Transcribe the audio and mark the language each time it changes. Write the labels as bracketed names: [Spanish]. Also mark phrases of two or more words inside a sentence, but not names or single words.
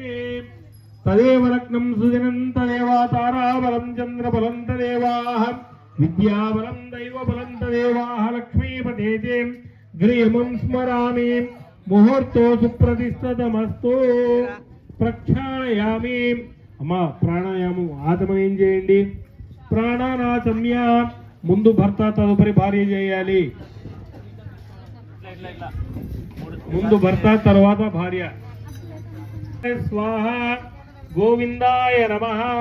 [Sanskrit] तदेव लग्नं सुदिनं तदेव ताराबलं चन्द्रबलं तदेवाः विद्याबलं दैवबलं तदेवाः लक्ष्मीपते गृहमं स्मरामि मुहूर्तो सुप्रतिष्ठितमस्तु प्रक्षाళయామి. [Telugu] అమ్మ ప్రాణాయామం ఆత్మయం చేయండి. ప్రాణానాచమ్య ముందు భర్త తదుపరి భార్య చేయాలి. ముందు భర్త తర్వాత భార్య. [Sanskrit] స్వాహ గోవిందాయ నమః.